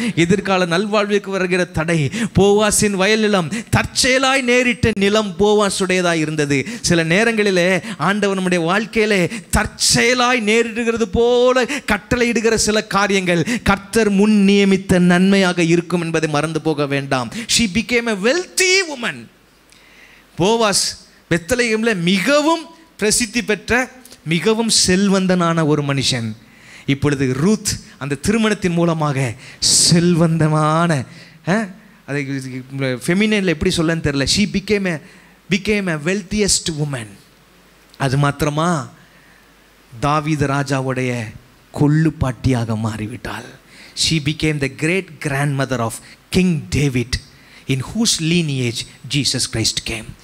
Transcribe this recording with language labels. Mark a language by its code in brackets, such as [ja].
[ta] எதிர்கால நல்வாழ்வுக்கு வருகிற தடை, போவாசின் வயல் நிலம் தற்செயலாய் நேரிட்ட நிலம் போவாசுடையதாய் இருந்தது. சில நேரங்களிலே ஆண்டவர் நம்முடைய வாழ்க்கையிலே தற்செயலாய் நேரிடுகிறது போல கட்டளையிடுகிற சில காரியங்கள் கர்த்தர் முன் நியமித்த நன்மையாக இருக்கும் என்பதை மறந்து போக வேண்டாம். [en] She became a wealthy woman. [ta] Boaz பெத்லகேமில் மிகவும் பிரசித்தி பெற்ற, மிகவும் செல்வந்தனான ஒரு மனுஷன். இப்பொழுது ரூத் அந்த திருமணத்தின் மூலமாக செல்வந்தமான, அதை ஃபெமினினில் எப்படி சொல்லன்னு தெரியல, [en] she became a wealthiest woman. [ta] அது மாத்திரமா, தாவீது ராஜாவுடைய கொள்ளுப்பாட்டியாக மாறிவிட்டாள். [en] She became the great grandmother of King David, in whose lineage Jesus Christ came.